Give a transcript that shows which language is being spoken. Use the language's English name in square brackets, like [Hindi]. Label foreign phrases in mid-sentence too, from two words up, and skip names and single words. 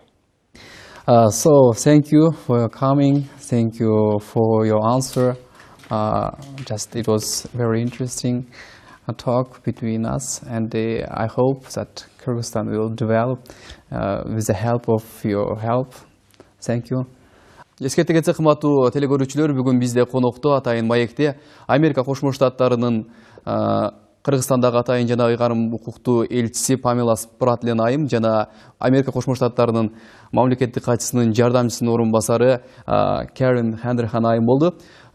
[English] So thank you for your coming. Thank you for your answer. It was very interesting talk between us, and I hope that Kyrgyzstan will develop with the help of your help. Thank you. [Kyrgyz] Эскерте кетсек, кымбаттуу телекөрүүчүлөр, бүгүн бизде конокто атайын маекте Америка Кошмо Штаттарынын Кыргызстандагы атайын жана ыйгарым укуктуу элчиси Памела Спратлен айым жана Америка Кошмо Штаттарынын мамлекеттик катчысынын жардамчысынын орун басары Карен Ханрахан айым болду.